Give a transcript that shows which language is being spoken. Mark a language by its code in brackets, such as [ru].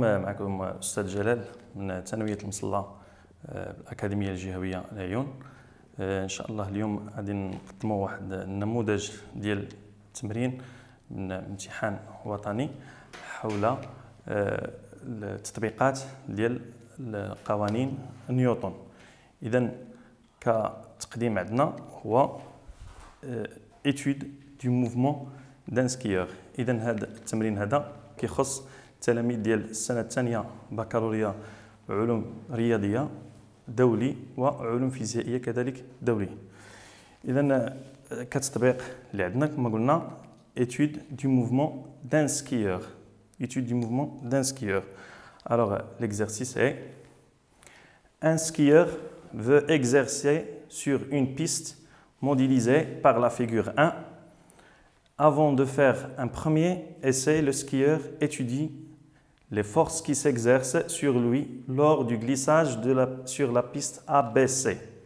[ar] معكم أستاذ جلال من ثانوية المصلى الأكاديمية الجهوية العيون. إن شاء الله اليوم غادي نقدموا واحد النموذج ديال التمرين من امتحان وطني حول التطبيقات ديال قوانين نيوتن. إذن كتقديم عندنا هو [fr] étude du mouvement d'un skieur. [ar] إذن هذا التمرين هذا كيخص التلاميذ ديال السنة الثانية بكالوريا علوم رياضية دولي وعلوم فيزيائية كذلك دولي. إذن كتطبيق اللي عندنا كما قلنا [fr] étude du mouvement d'un skieur. Étude du mouvement d'un skieur. Alors l'exercice est: un skieur veut exercer sur une piste modélisée par la figure 1. Avant de faire un premier essai, le skieur étudie les forces qui s'exercent sur lui lors du glissage sur la piste ABC.